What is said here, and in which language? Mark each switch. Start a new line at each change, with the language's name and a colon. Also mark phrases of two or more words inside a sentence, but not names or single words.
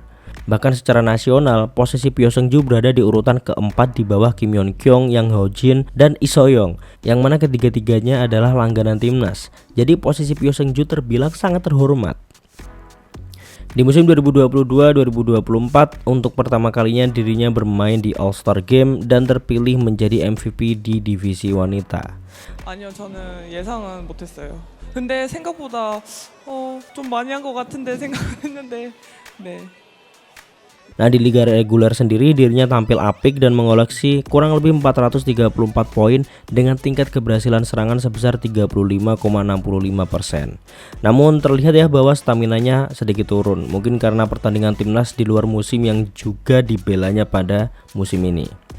Indonesian: Bahkan secara nasional, posisi Pyo Seung-ju berada di urutan keempat di bawah Kim Yeon-kyung, Yang Ho-jin, dan Lee So-young, yang mana ketiga-tiganya adalah langganan timnas. Jadi posisi Pyo Seung-ju terbilang sangat terhormat. Di musim 2022-2024 untuk pertama kalinya dirinya bermain di All-Star Game dan terpilih menjadi MVP di divisi wanita.
Korean: 아니요, 저는 예상은 못했어요. 근데 생각보다 좀 많이 한 것 같은데 생각했는데 네.
Indonesian: Nah, di liga reguler sendiri dirinya tampil apik dan mengoleksi kurang lebih 434 poin dengan tingkat keberhasilan serangan sebesar 35,65%. Namun terlihat ya bahwa staminanya sedikit turun, mungkin karena pertandingan timnas di luar musim yang juga dibelanya pada musim ini.